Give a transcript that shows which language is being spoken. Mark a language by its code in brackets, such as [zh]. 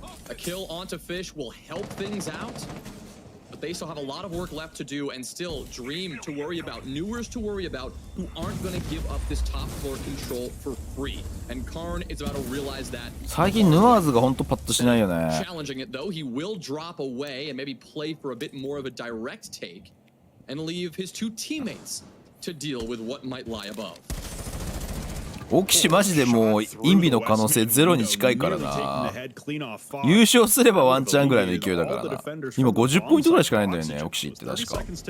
[en] A kill onto Fish will help things out. But they still have a lot of work left to do, and still Dream to worry about, Newers to worry about, who aren't going to give up this top floor control for free. And KARN is about to realize that. [ja] 最近ヌアーズが本当パッとしないよね。 [en] Challenging it though, he will drop away and maybe play for a bit more of a direct take, and leave his two teammates to deal with what might lie above. [ja] オキシマジでもうインビの可能性ゼロに近いからな。優勝すればワンチャンぐらいの勢いだからな。今50ポイントぐらいしかないんだよねオキシって確か。